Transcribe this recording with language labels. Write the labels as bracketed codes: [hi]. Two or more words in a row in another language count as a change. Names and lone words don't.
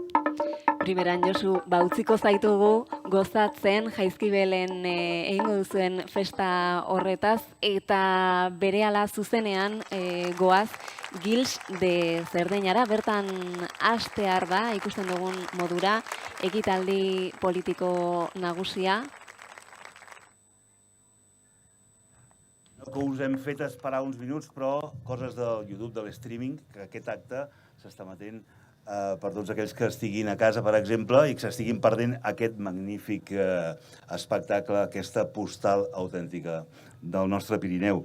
[eu] Primeran, Josu, utziko zaitugu gozatzen Jaizkibelen egingo duzuen festa horretaz, eta berehala zuzenean goaz Gils de Zerdeñara, bertan hastear da, ikusten dugun modura, ekitaldi politiko nagusia. [ca] No que us hem fet esperar uns minuts, però coses del YouTube, de l'streaming, que aquest acte s'està emetent per tots aquells que estiguin a casa, per exemple, i que s'estiguin perdent aquest magnífic espectacle, aquesta postal autèntica del nostre Pirineu.